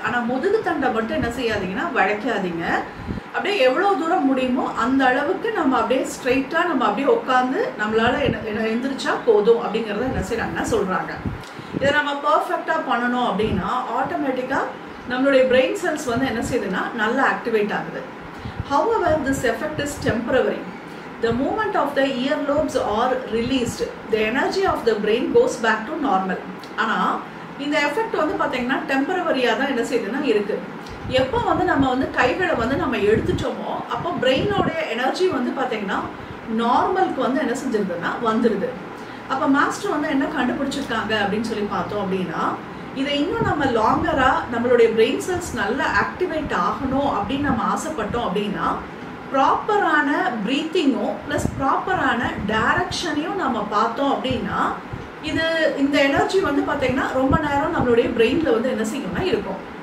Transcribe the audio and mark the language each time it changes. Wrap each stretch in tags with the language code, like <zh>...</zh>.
<ta>ஆனால் முதுகு தண்டை மட்டும் என்ன செய்யாதீங்கன்னா வளைக்காதீங்க. அப்படியே எவ்வளோ தூரம் முடியுமோ அந்த அளவுக்கு நம்ம அப்படியே ஸ்ட்ரெயிட்டாக நம்ம அப்படியே உட்காந்து நம்மளால் எந்திரிச்சா போதும் அப்படிங்கிறத என்ன செய்யறாங்கன்னா சொல்கிறாங்க. இதை நம்ம பர்ஃபெக்டாக பண்ணணும் அப்படின்னா ஆட்டோமேட்டிக்காக நம்மளுடைய பிரெயின் செல்ஸ் வந்து என்ன செய்யுதுன்னா நல்லா ஆக்டிவேட் ஆகுது.</ta> <en>However, this effect is temporary. The moment of the earlobes are released, the energy of the brain goes back to normal.</en> <ta>ஆனால் இந்த எஃபெக்ட் வந்து பார்த்தீங்கன்னா டெம்பரவரியாக தான் என்ன செய்யுதுன்னா இருக்குது. எப்போ வந்து நம்ம வந்து கைகளை வந்து நம்ம எடுத்துட்டோமோ அப்போ பிரெயினோடைய எனர்ஜி வந்து பார்த்தீங்கன்னா நார்மலுக்கு வந்து என்ன செஞ்சிருதுன்னா வந்துடுது. அப்போ மாஸ்டர் வந்து என்ன கண்டுபிடிச்சிருக்காங்க அப்படின்னு சொல்லி பார்த்தோம் அப்படின்னா இதை இன்னும் நம்ம லாங்கராக நம்மளுடைய பிரெயின் செல்ஸ் நல்லா ஆக்டிவேட் ஆகணும் அப்படின்னு நம்ம ஆசைப்பட்டோம் அப்படின்னா ப்ராப்பரான ப்ரீத்திங்கும் ப்ளஸ் ப்ராப்பரான டைரக்ஷனையும் நம்ம பார்த்தோம் அப்படின்னா இந்த எனர்ஜி வந்து பார்த்தீங்கன்னா ரொம்ப நேரம் நம்மளுடைய பிரெயினில் வந்து என்ன செய்யணும்னா இருக்கும்.</ta>